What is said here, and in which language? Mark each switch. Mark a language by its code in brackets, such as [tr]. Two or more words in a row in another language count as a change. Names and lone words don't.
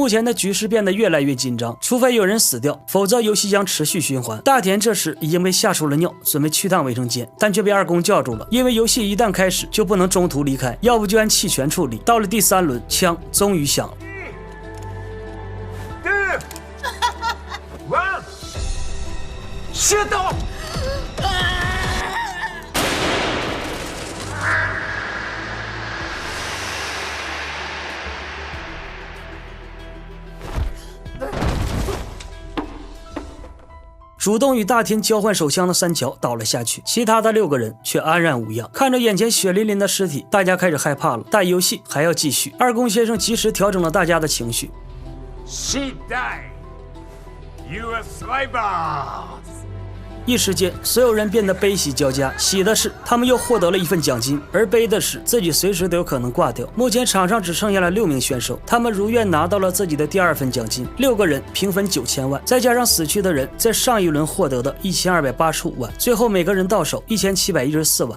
[zh] 目前的局势变得越来越紧张，除非有人死掉，否则游戏将持续循环。大田这时已经被吓出了尿，准备去趟卫生间，但却被二宫叫住了，因为游戏一旦开始就不能中途离开，要不就按弃权处理。到了第3轮，枪终于响了。 [en] one shoot. [zh] 主动与大田交换手枪的三桥倒了下去，其他的6个人却安然无恙。看着眼前血淋淋的尸体，大家开始害怕了，但游戏还要继续。二宫先生及时调整了大家的情绪。 [en] She died. You are survivors. [zh] 一时间，所有人变得悲喜交加。喜的是，他们又获得了一份奖金；而悲的是，自己随时都有可能挂掉。目前场上只剩下了6名选手，他们如愿拿到了自己的第2份奖金，6个人平分9000万，再加上死去的人在上一轮获得的1285万，最后每个人到手1714万。